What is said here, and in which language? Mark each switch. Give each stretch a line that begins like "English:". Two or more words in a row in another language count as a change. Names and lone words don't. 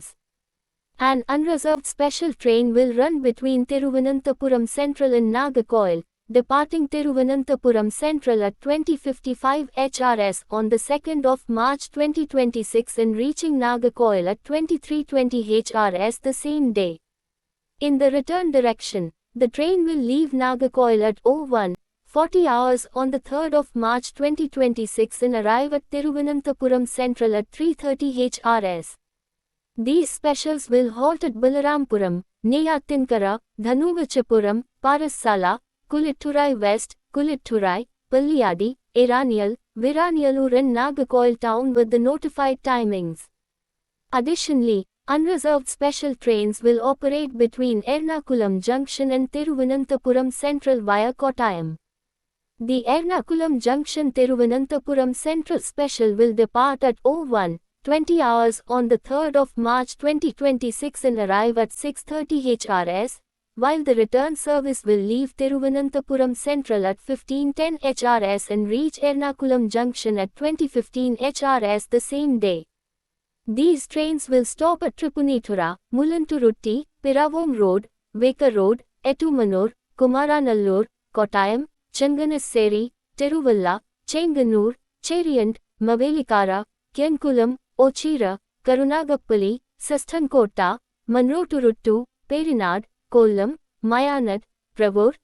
English: An unreserved special train will run between Thiruvananthapuram Central and Nagercoil, departing Thiruvananthapuram Central at 20:55 HRS on the 2nd of March 2026 and reaching Nagercoil at 23:20 HRS the same day. In the return direction, the train will leave Nagercoil at 01:40 hours on the 3rd of March 2026 and arrive at Thiruvananthapuram Central at 3:30 HRS. These specials will halt at Balarampuram, Neyathinkara, Dhanuvachapuram, Parasala, Kulitturai West, Kulitturai, Palliyadi, Eranial, Viranialur and Nagercoil town with the notified timings. Additionally, unreserved special trains will operate between Ernakulam Junction and Thiruvananthapuram Central via Kottayam. The Ernakulam Junction Thiruvananthapuram Central special will depart at 01:20 hours on the 3rd of March 2026 and arrive at 6:30 HRS, while the return service will leave Thiruvananthapuram Central at 15:10 HRS and reach Ernakulam Junction at 20:15 HRS the same day. These trains will stop at Tripunithura, Mulanturutti, Piravom Road, Vekar Road, Etumanur, Kumaranallur, Kottayam, Changanassery, Tiruvalla, Chenganur, Cheriyand, Mavelikara, Kyankulam, Ochira, Karunagappally, Sasthankota, Manroturuttu, Perinad, Kollam, Mayanad, Pravur,